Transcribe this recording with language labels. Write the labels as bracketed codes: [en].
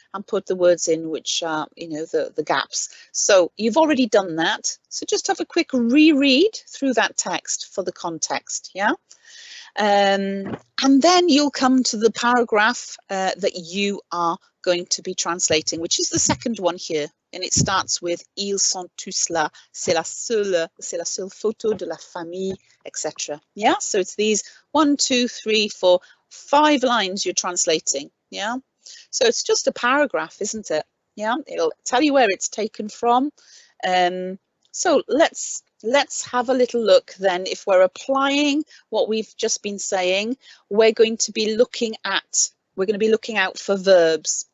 [en] and put the words in which are, you know, the gaps. So you've already done that. So just have a quick reread through that text for the context, yeah? And then you'll come to the paragraph that you are going to be translating, which is the second one here. And it starts with [fr] ils sont tous là, c'est la seule photo de la famille, etc. [en] Yeah, so it's these 1, 2, 3, 4, 5 lines you're translating. Yeah, so it's just a paragraph, isn't it? Yeah, it'll tell you where it's taken from. So let's have a little look then. If we're applying what we've just been saying, we're going to be looking out for verbs.